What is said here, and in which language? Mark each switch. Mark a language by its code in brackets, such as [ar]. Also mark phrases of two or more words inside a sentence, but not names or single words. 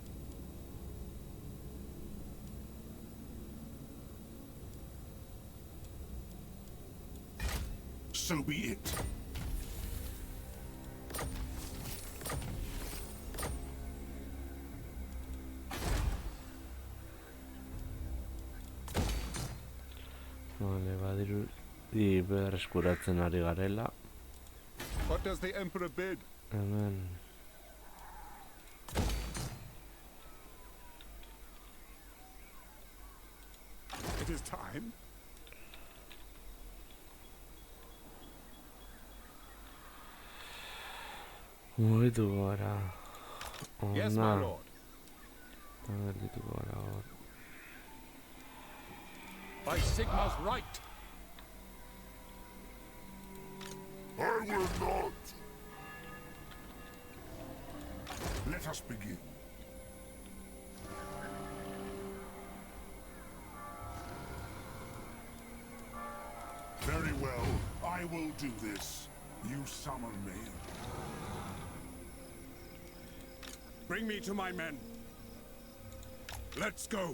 [en] So be it. [eu] Vale, badirudi berreskuratzen ari garela. [en] What does the Emperor bid? [eu] Hemen. [en] It is time. [eu] Mugitu gara. [en] Yes, my [eu] Ona. [en] lord. [eu] Gelditu gara hor. [en] By Sigma's right. I will not. Let us begin. Very well, I will do this. You summon me. Bring me to my men. Let's go.